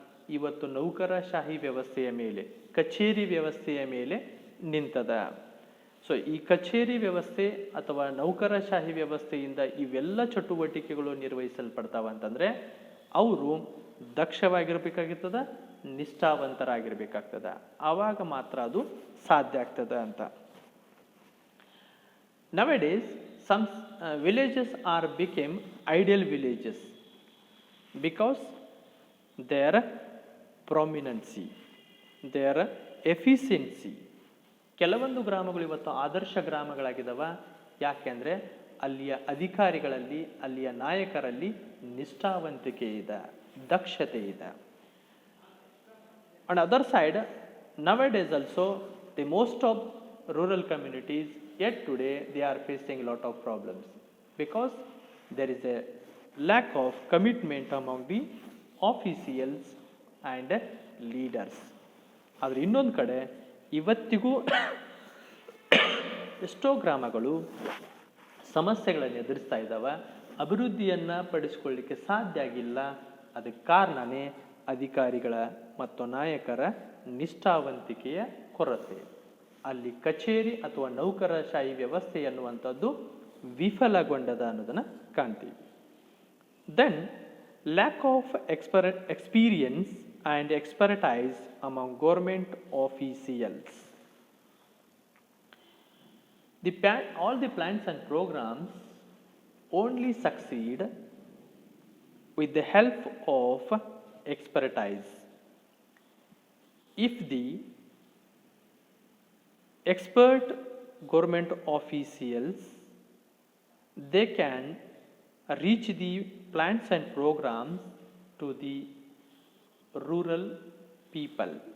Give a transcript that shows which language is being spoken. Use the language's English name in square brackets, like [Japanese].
[Kannada] ಇವತ್ತು ನೌಕರಶಾಹಿ ವ್ಯವಸ್ಥೆಯ ಮೇಲೆ, ಕಚೇರಿ ವ್ಯವಸ್ಥೆಯ ಮೇಲೆ ನಿಂತದ. ಸೊ ಈ ಕಚೇರಿ ವ್ಯವಸ್ಥೆ ಅಥವಾ ನೌಕರಶಾಹಿ ವ್ಯವಸ್ಥೆಯಿಂದ ಇವೆಲ್ಲ ಚಟುವಟಿಕೆಗಳು ನಿರ್ವಹಿಸಲ್ಪಡ್ತಾವ ಅಂತಂದ್ರೆ ಅವರು ದಕ್ಷವಾಗಿರ್ಬೇಕಾಗಿರ್ತದ, ನಿಷ್ಠಾವಂತರಾಗಿರ್ಬೇಕಾಗ್ತದ. ಆವಾಗ ಮಾತ್ರ ಅದು ಸಾಧ್ಯ ಆಗ್ತದ ಅಂತ. [English] Nowadays, some villages are became ideal villages because their prominency, their efficiency. [Kannada] ಕೆಲವೊಂದು ಗ್ರಾಮಗಳು ಇವತ್ತು ಆದರ್ಶ ಗ್ರಾಮಗಳಾಗಿದ್ದಾವ. ಯಾಕೆಂದ್ರೆ ಅಲ್ಲಿಯ ಅಧಿಕಾರಿಗಳಲ್ಲಿ, ಅಲ್ಲಿಯ ನಾಯಕರಲ್ಲಿ ನಿಷ್ಠಾವಂತಿಕೆ ಇದೆ, ದಕ್ಷತೆ ಇದೆ. [English] On the other side, nowadays also the most of rural communities yet today they are facing a lot of problems because there is a lack of commitment among the officials and leaders. [Kannada] ಆದರೆ ಇನ್ನೊಂದು ಕಡೆ ಇವತ್ತಿಗೂ ಎಷ್ಟೋ ಗ್ರಾಮಗಳು ಸಮಸ್ಯೆಗಳನ್ನು ಎದುರಿಸ್ತಾ ಇದ್ದಾವೆ, ಅಭಿವೃದ್ಧಿಯನ್ನು ಪಡಿಸ್ಕೊಳ್ಳಿಕ್ಕೆ ಸಾಧ್ಯ ಆಗಿಲ್ಲ. ಅದಕ್ಕೆ ಕಾರಣನೇ ಅಧಿಕಾರಿಗಳ ಮತ್ತು ನಾಯಕರ ನಿಷ್ಠಾವಂತಿಕೆಯ ಕೊರತೆ. ಅಲ್ಲಿ ಕಚೇರಿ ಅಥವಾ ನೌಕರಶಾಹಿ ವ್ಯವಸ್ಥೆ ಅನ್ನುವಂಥದ್ದು ವಿಫಲಗೊಂಡದ ಅನ್ನೋದನ್ನು ಕಾಣ್ತೀವಿ. [English] Then lack of experience and expertise among government officials. All the plans and programs only succeed with the help of expertise. If the expert government officials, they can reach the plans and programs to the rural people.